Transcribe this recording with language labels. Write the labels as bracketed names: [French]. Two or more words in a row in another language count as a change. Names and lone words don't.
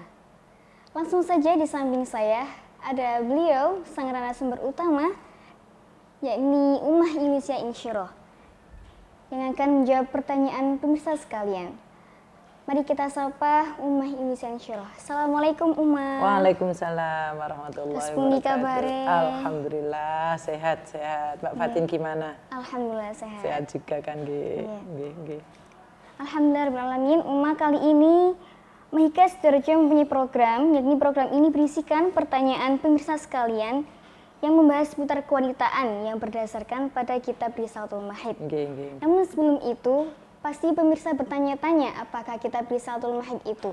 [Indonesian] Langsung saja di samping saya ada beliau sang narasumber utama, yakni Ummah Indonesia Insyirah, yang akan menjawab pertanyaan pemirsa sekalian. Mari kita sapa Ummah Indonesia Insyirah. Assalamualaikum Ummah. [Arabic] وعليكم السلام ورحمة الله وبركاته. الحمد لله sehat-sehat. [Indonesian] Mbak Fatin gimana? Alhamdulillah sehat. Sehat juga kan, [Javanese] Nggih. Nggih. [Arabic] الحمد لله الرحمن الرحيم. [Indonesian] Ummah, kali ini Mahika Sidoarjo mempunyai program, yakni program ini berisikan pertanyaan pemirsa sekalian yang membahas seputar kewanitaan yang berdasarkan pada kitab Risalatul Mahid. Namun sebelum itu, pasti pemirsa bertanya-tanya apakah kitab Risalatul Mahid itu.